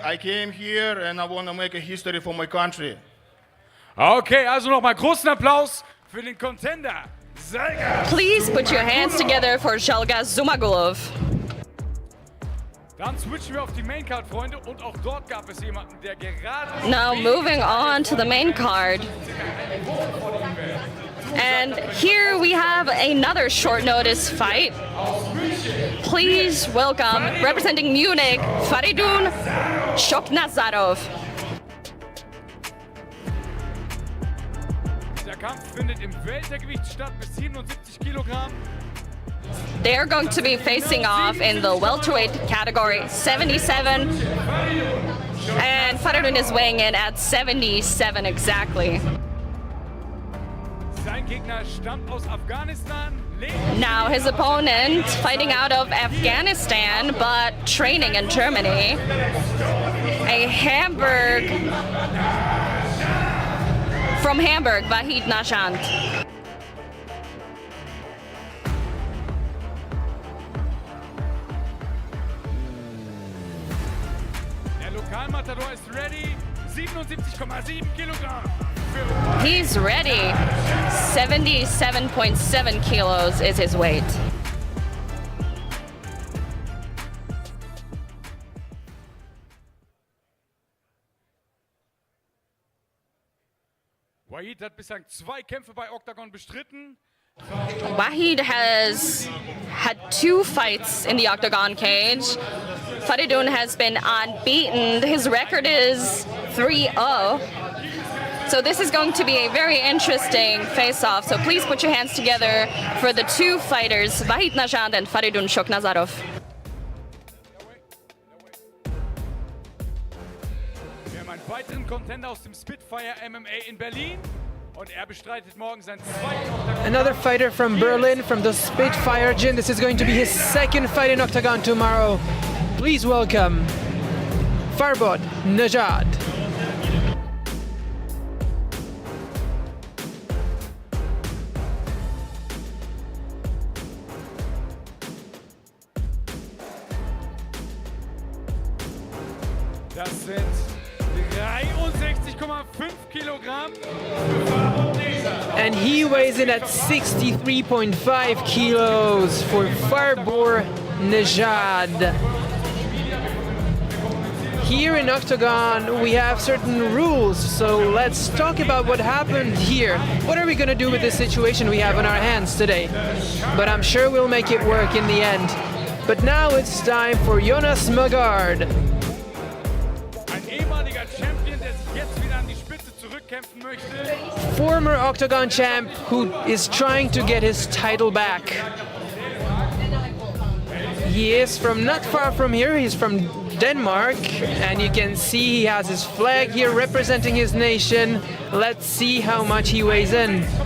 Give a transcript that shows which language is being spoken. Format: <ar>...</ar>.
<en>I came here and I want to make a history for my country.</en> <de>Okay, also nochmal großen Applaus für den Contender, Zhalga.</de> <en>Please put your hands together for Zhalga Zumagulov.</en> <de>Dann switchen wir auf die Maincard, Freunde, und auch dort gab es jemanden, der gerade...</de> <en>Now moving on to the main card. And here we have another short notice fight. Please welcome, representing Munich, Faridun Shoknazarov.</en> <de>Der Kampf findet im Weltergewicht statt bis 77 Kilogramm.</de> <en>They are going to be facing off in the welterweight category, 77. And Faridun is weighing in at 77 exactly.</en> <de>Sein Gegner stammt aus Afghanistan.</de> <en>Now his opponent fighting out of Afghanistan but training in Germany. A Hamburg, from Hamburg, Vahid NAZHAND.</en> <de>Der Lokalmatador ist ready. 77,7 Kilogramm.</de> <en>He's ready. 77.7 kilos is his weight.</en> <de>Wahid hat bislang 2 Kämpfe bei Octagon bestritten.</de> <en>Wahid has had 2 fights in the Octagon cage. Faridun has been unbeaten. His record is 3-0. So this is going to be a very interesting face-off. So please put your hands together for the two fighters, Vahid NAZHAND and Faridun Shoknazarov.</en> <de>Wir haben einen weiteren Contender aus dem Spitfire MMA in Berlin. Und er bestreitet morgen sein zweiten.</de> <en>Another fighter from Berlin, from the Spitfire Gym. This is going to be his second fight in Octagon tomorrow. Please welcome Farbod NAZHAND.</en> <de>Das sind 63,5 Kilogramm.</de> <en>And he weighs in at 63.5 kilos for Farbod NAZHAND. Here in Octagon, we have certain rules, so let's talk about what happened here. What are we going to do with this situation we have on our hands today? But I'm sure we'll make it work in the end. But now it's time for Jonas Magard.</en> <de>Ein ehemaliger Champion, der sich jetzt wieder an die Spitze zurückkämpfen möchte.</de> <en>Former Octagon champ who is trying to get his title back. He is from not far from here, he's from Denmark, and you can see he has his flag here representing his nation. Let's see how much he weighs in.</en>